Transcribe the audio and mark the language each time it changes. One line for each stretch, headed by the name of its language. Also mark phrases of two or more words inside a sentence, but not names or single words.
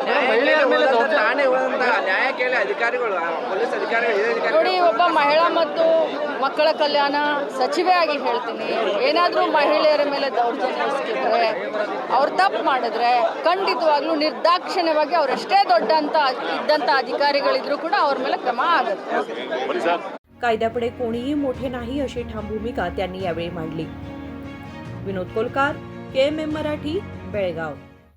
Kannada: ನೋಡಿ, ಒಬ್ಬ ಮಹಿಳಾ ಮತ್ತು ಮಕ್ಕಳ ಕಲ್ಯಾಣ ಸಚಿವೆಯಾಗಿ ಹೇಳ್ತೀನಿ, ಏನಾದರೂ ಮಹಿಳೆಯರ ಮೇಲೆ ದೌರ್ಜನ್ಯ ಎಸಗಿದ್ರೆ, ಅವ್ರು ತಪ್ಪು ಮಾಡಿದ್ರೆ ಖಂಡಿತವಾಗ್ಲೂ ನಿರ್ದಾಕ್ಷಿಣ್ಯವಾಗಿ ಅವರೆಷ್ಟೇ ಇದ್ದಂಥ ಅಧಿಕಾರಿಗಳಿದ್ರೂ ಕೂಡ ಅವ್ರ ಮೇಲೆ ಕ್ರಮ ಆಗುತ್ತೆ.
Marathi: कायद्यापुढे कोणीही मोठे नाही अशी ठाम भूमिका त्यांनी यावेळी मांडली. विनोद कोलकार, KMM मराठी, बेळगाव.